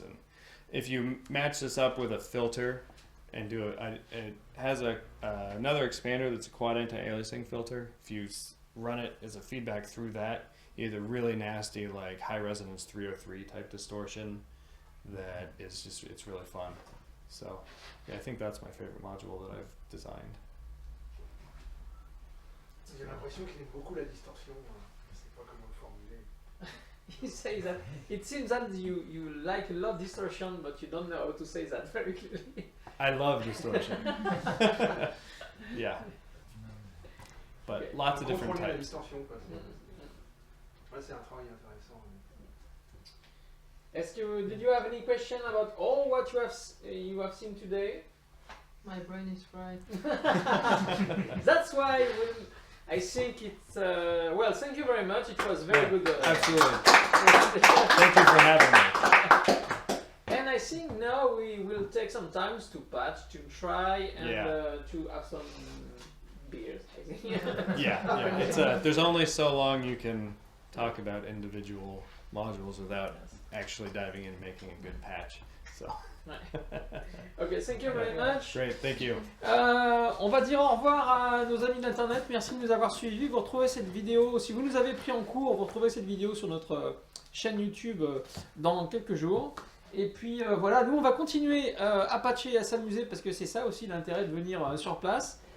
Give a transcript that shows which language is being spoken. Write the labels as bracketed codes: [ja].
[en] And if you match this up with a filter and do it has another expander that's a quad anti-aliasing filter. If you run it as a feedback through that, either really nasty like high resonance 303 type distortion that is just, it's really fun. So yeah, I think that's my favorite module that I've designed. [fr] J'ai l'impression qu'il aime beaucoup la distorsion. Je sais pas comment le formuler. [en] He says that it seems that you like a lot of distortion, but you don't know how to say that very clearly. I love distortion. Yeah. But Okay. lots of different [fr] Contrôler la [en] types. [fr] distorsion, quoi. C'est un travail intéressant. [en] Did you have any question about all what you have seen today? My brain is fried. That's why I think it's well. Thank you very much. It was very good. Absolutely. Thank you for having me. And I think now we will take some time to patch, to try, and to have some beers. I think. Yeah. It's there's only so long you can talk about individual modules without actually diving in and making a good patch. So. Ok, thank you very much. Great, thank you. [fr] On va dire au revoir à nos amis d'internet. Merci de nous avoir suivis. Vous retrouvez cette vidéo, si vous nous avez pris en cours, vous retrouvez cette vidéo sur notre chaîne YouTube dans quelques jours. Et puis voilà, nous on va continuer à patcher et à s'amuser parce que c'est ça aussi l'intérêt de venir sur place.